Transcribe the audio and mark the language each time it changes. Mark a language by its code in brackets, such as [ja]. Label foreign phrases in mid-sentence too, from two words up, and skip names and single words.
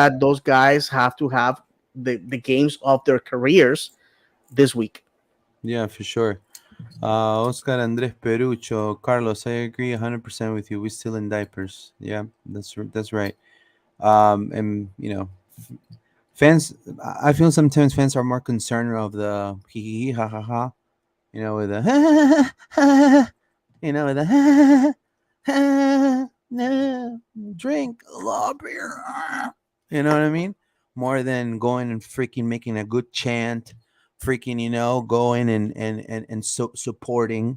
[en] that those guys have to have the games of their careers this week. Yeah, for sure. Oscar Andres Perucho, Carlos, I agree 100% with you. We're still in diapers. Yeah, that's right. And fans. I feel sometimes fans are more concerned of the hee hee hee, ha ha ha. With the with the Nah, drink a lot of beer. You know what I mean? More than going and freaking making a good chant, freaking, going and supporting.